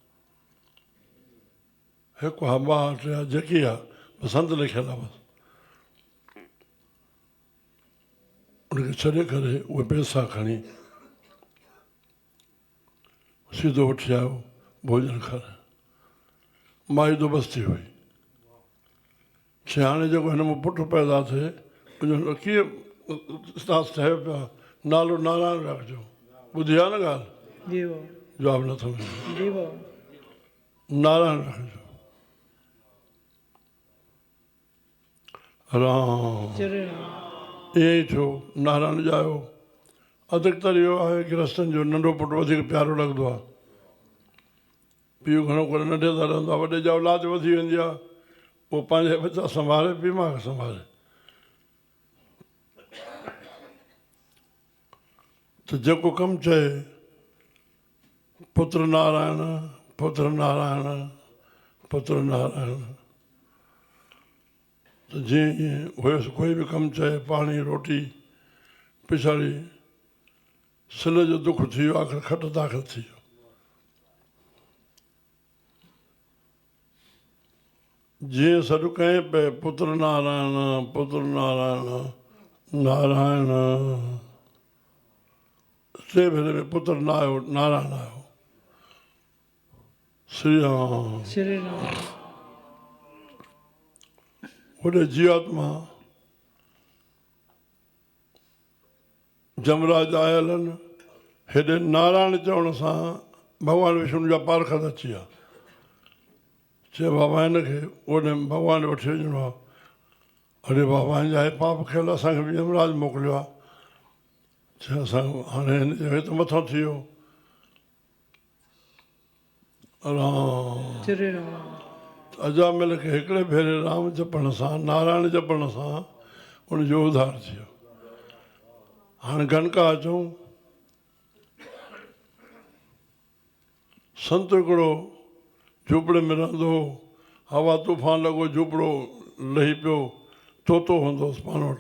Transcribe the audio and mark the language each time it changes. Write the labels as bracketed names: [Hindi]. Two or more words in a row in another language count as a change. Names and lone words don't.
[Sindhi] हिकु हा 2 3 जेकी आहे संत लिखियलु आहे बसि उनखे छॾे करे उहे पैसा खणी सीधो उठी आयो भोजन खाराए माई दुबस्ती हुई हाणे जेको हिन में पुटु पैदा थिए उनजो कीअं ठहियो पियो आहे नालो नारायण रखिजो ॿुधी आहे न ॻाल्हि जी वाह जवाबु नथो मिले जी वाह नारायण रखिजो राम श्री राम ईअं ई थियो नारायण ॼायो अधिकतर इहो आहे गृहस्थनि जो नंढो पुटु वधीक प्यारो लॻंदो आहे पीउ घणो करे नंढे सां रहंदो आहे वॾे जा औलाद वधी वेंदी आहे पोइ पंहिंजे बचा संभाले पीउ मां खे संभाले त जेको कमु चए पुत्र नारायण पुत्र नारायण पुत्र नारायण त जीअं जीअं हुयुसि कोई बि कमु चए पाणी रोटी पिछाड़ी सिल जो दुख थी वियो आख़िर खट दाख़िल थी वियो जीअं सॾु कयईं पए पुत्र नारायण नारायण 3 भेरे में पुत्र न आयो नारायण आयो श्री राम श्री राम होॾे जीवात्मा जमराज आयल आहिनि, हेॾे नारायण चवण सां भॻवानु विष्णु जा पारखत अची विया। चए बाबा हिनखे ओॾे भॻवानु वठी वञिणो आहे। अरे बाबा हिन जा पाप कयल, असांखे बि यमराज मोकिलियो आहे। चए असां हाणे हिन जो त मथां थी वियो। राम श्री राम। अजामिल खे हिकिड़े भेरे राम जपण सां, नारायण जपण सां उनजो उद्धार थी वियो। हाणे गणका अचूं। संत हिकिड़ो झूपड़े में रहंदो हो, हवा तूफ़ान लॻो, झूपड़ो लही पियो, तोतो हूंदो हुउसि पाण वटि।